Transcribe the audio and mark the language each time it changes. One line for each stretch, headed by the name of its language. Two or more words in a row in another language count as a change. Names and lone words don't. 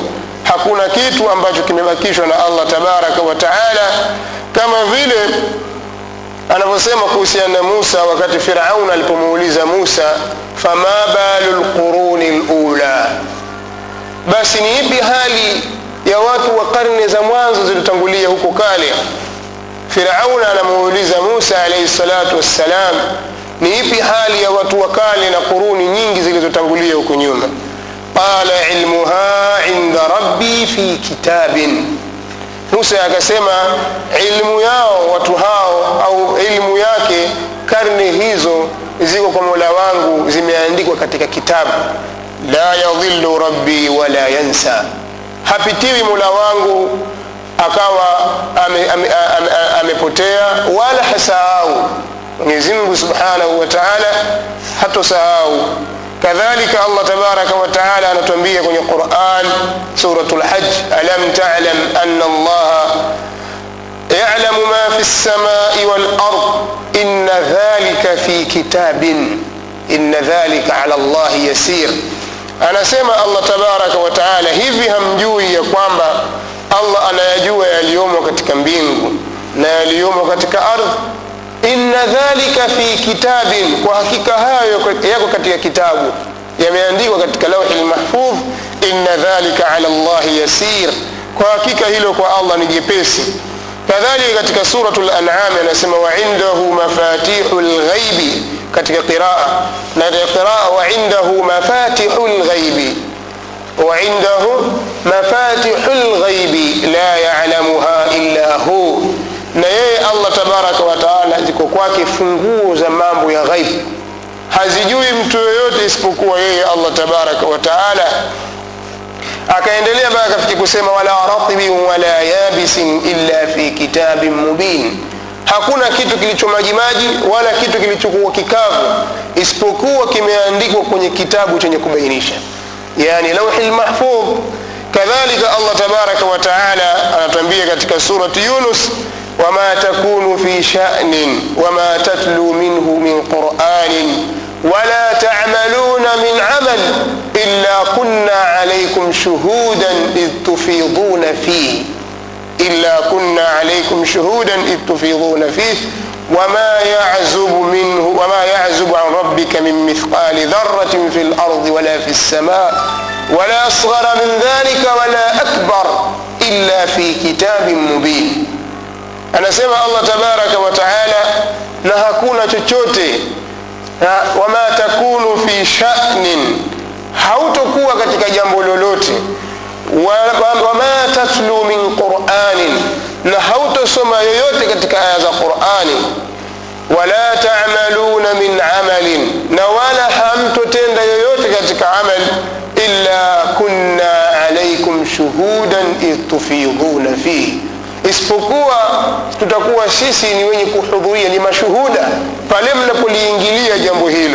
Swahili: Hakuna kitu ambacho kimebakishwa na
Arabic: الله تبارك وتعالى,
Swahili: kama vile anavyosema kuhusiana na Musa wakati Firaun alipomuuliza Musa,
Arabic: فما بال القرون الأولى,
Swahili: basi ni ipi hali ya watu wa karne za mwanzo zilizotangulia huko kale. Firaun anamuuliza Musa
Arabic: عليه الصلاة والسلام,
Swahili: ni ipi hali ya watu wa kale na kuruni nyingi zilizotangulia huko nyuma.
Arabic: قال علمها عند ربي في كتاب,
Swahili: Musa akasema ilmu yao watu hao, au ilmu yake karne hizo ziko kwa Mola wangu, zimeandikwa katika kitabu.
Arabic: لا يضل ربي ولا ينسى,
Swahili: hapitiwi Mola wangu akawa amepotea wala hasahau. Mwenyezi Mungu
Arabic: سبحانه وتعالى
Swahili: hatosahau.
Arabic: كذلك الله تبارك وتعالى
Swahili: anatuambia kwenye Qur'an suratul Hajj,
Arabic: ألم تعلم أن الله يعلم ما في السماء والأرض إن ذلك في كتاب إن ذلك على الله يسير.
Swahili: Anasema
Arabic: الله تبارك وتعالى,
Swahili: hivi hamjui ya kwamba Allah anayajua yaliyomo katika mbingu na yaliyomo katika ardhi?
Arabic: إن ذلك في كتاب,
Swahili: kwa hakika hayo yako katika kitabu, yameandikwa katika
Arabic: اللوح المحفوظ. إن ذلك على الله يسير,
Swahili: kwa hakika hilo kwa Allah ni jepesi. Kadhalika katika suratul An'am anasema
Arabic: وعنده مفاتح الغيب,
Swahili: katika qiraa, na qiraa
Arabic: وعنده مفاتح الغيب وعنده مفاتح الغيب لا يعلمها إلا هو,
Swahili: na yeye
Arabic: الله تبارك وتعالى
Swahili: ziko kwake funguo za mambo ya ghaib, hazijui mtu yoyote isipokuwa yeye
Arabic: الله تبارك وتعالى.
Swahili: Akaendelea mpaka kafikia kusema
Arabic: ولا رطب ولا يابس إلا في كتاب مبين,
Swahili: hakuna kitu kilicho majimaji wala kitu kilichokuwa kikavu isipokuwa kimeandikwa kwenye kitabu chenye kubainisha, yani
Arabic: اللوح المحفوظ. كذلك الله تبارك وتعالى
Swahili: anatuambia katika surati Yunus,
Arabic: وما تكون في شأن وما تتلو منه من قرآن ولا تعملون من عمل إلا كنا عليكم شهودا إذ تفيضون فيه إلا كنا عليكم شهودا إذ تفيضون فيه وما يعزب عن ربك من مثقال ذرة في الأرض ولا في السماء ولا أصغر من ذلك ولا أكبر إلا في كتاب مبين.
Swahili: Anasema
Arabic: الله تبارك وتعالى,
Swahili: na hakuna chochote,
Arabic: وما تكون في شأن,
Swahili: hautokuwa katika jambo lolote,
Arabic: وما تتلو من قرآن,
Swahili: na hautosoma yoyote katika aya za Qur'ani,
Arabic: ولا تعملون من عمل,
Swahili: na wala hamtotenda yoyote katika amal,
Arabic: إلا كنا عليكم شهودا إذ تفيضون فيه,
Swahili: isipokuwa tutakuwa sisi ni wenye kuhudhuria, ni mashuhuda pale mnapoliingilia jambo hilo.